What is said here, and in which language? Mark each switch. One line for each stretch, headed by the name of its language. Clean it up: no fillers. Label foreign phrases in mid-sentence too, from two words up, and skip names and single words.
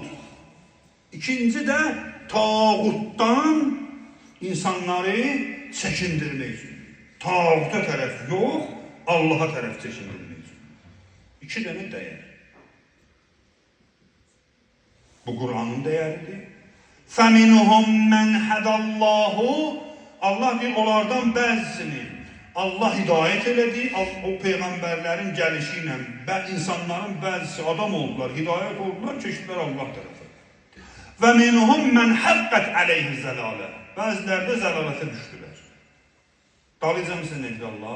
Azerbaijani: İkinci də tağutdan insanları çəkindirmək üçün. Tağuta tərəf yox, Allah'a tərəf çəkindirmək üçün. İki dənə dəyər. Bu Kur'an'ın dəyəridir.
Arabic: فَمِنْهُمْ مَنْ هَدَ اللّٰهُ
Azerbaijani: Allah bir onlardan bəzisini Allah hidayət elədi, o peyğəmbərlərin gəlişi ilə insanların bəzisi adam oldular, hidayət oldular, keçdilər Allah tərəfə.
Arabic: ومنهم من حقت عليه الضلالة.
Azerbaijani: Bəziləri də zəlalətə düşdülər. Dalıca mısın nedir Allah?